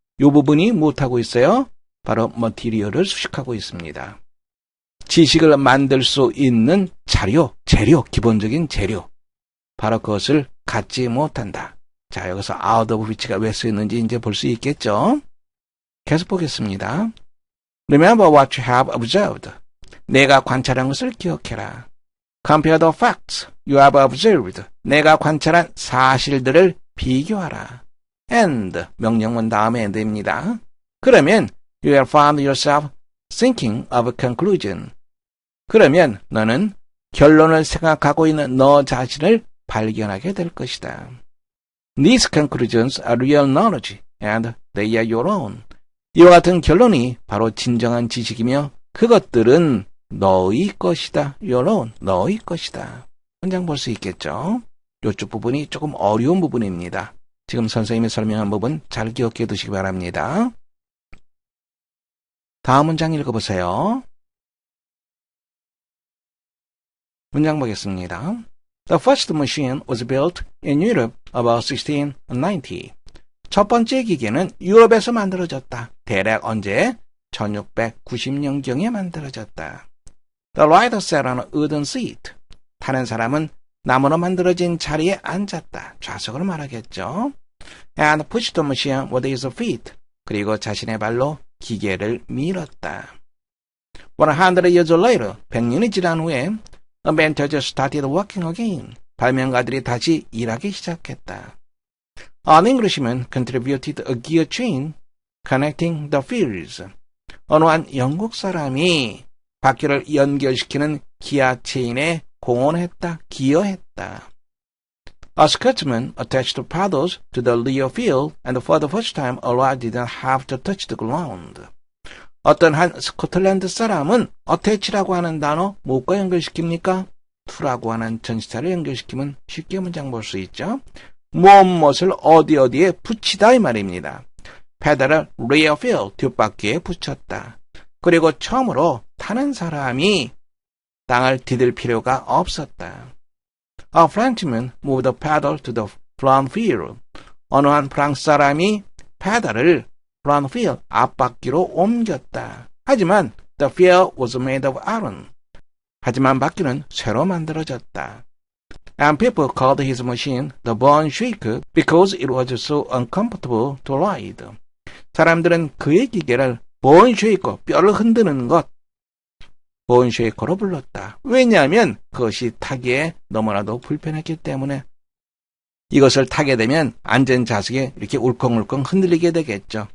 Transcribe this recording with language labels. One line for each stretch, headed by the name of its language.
Korean: 이 부분이 무엇하고 있어요? 바로 머티리얼을 수식하고 있습니다. 지식을 만들 수 있는 자료, 재료, 기본적인 재료. 바로 그것을 갖지 못한다. 자, 여기서 out of which가 왜 쓰였는지 이제 볼 수 있겠죠? 계속 보겠습니다.
English: Remember what you have observed.
Korean: 내가 관찰한 것을 기억해라.
English: Compare the facts you have observed.
Korean: 내가 관찰한 사실들을 비교하라. And 명령문 다음에 end입니다. 그러면
English: you have found yourself thinking of a conclusion.
Korean: 그러면 너는 결론을 생각하고 있는 너 자신을 발견하게 될 것이다.
English: These conclusions are real knowledge and they are your own.
Korean: 이와 같은 결론이 바로 진정한 지식이며 그것들은 너의 것이다.
English: your own,
Korean: 너의 것이다. 문장 볼 수 있겠죠? 이쪽 부분이 조금 어려운 부분입니다. 지금 선생님이 설명한 부분 잘 기억해 두시기 바랍니다. 다음 문장 읽어보세요. 문장 보겠습니다.
English: The first machine was built in Europe about 1690.
Korean: 첫 번째 기계는 유럽에서 만들어졌다. 대략 언제? 1690년경에 만들어졌다.
English: The rider sat on a wooden seat.
Korean: 타는 사람은 나무로 만들어진 자리에 앉았다. 좌석으로 말하겠죠.
English: And pushed the machine with his feet.
Korean: 그리고 자신의 발로 기계를 밀었다.
English: 100 years later,
Korean: 100년이 지난 후에
English: inventors started working again.
Korean: 발명가들이 다시 일하기 시작했다.
English: An Englishman contributed a gear chain connecting the fields.
Korean: 어느 한 영국 사람이 바퀴를 연결시키는 기아 체인에 공헌했다, 기여했다.
English: A Scotsman attached paddles to the rear wheel and for the first time a rod did not have to touch the ground.
Korean: 어떤 한 스코틀랜드 사람은 attach라고 하는 단어 무엇과 연결시킵니까? to라고 하는 전치사를 연결시키면 쉽게 문장 볼 수 있죠. 무엇을 어디에 붙이다 이 말입니다. 페달을
English: rear wheel
Korean: 뒷바퀴에 붙였다. 그리고 처음으로 타는 사람이 땅을 디딜 필요가 없었다.
English: A Frenchman moved the pedal to the front wheel.
Korean: 어느 한 프랑스 사람이 페달을
English: front wheel
Korean: 앞바퀴로 옮겼다. 하지만
English: the wheel was made of iron.
Korean: 하지만 바퀴는 쇠로 만들어졌다.
English: And people called his machine the bone shaker because it was so uncomfortable to ride.
Korean: 사람들은 그의 기계를
English: bone shaker,
Korean: 뼈를 흔드는 것, bone shaker로 불렀다. 왜냐하면 그것이 타기에 너무나도 불편했기 때문에. 이것을 타게 되면 안전자석에 이렇게 울컹울컹 흔들리게 되겠죠.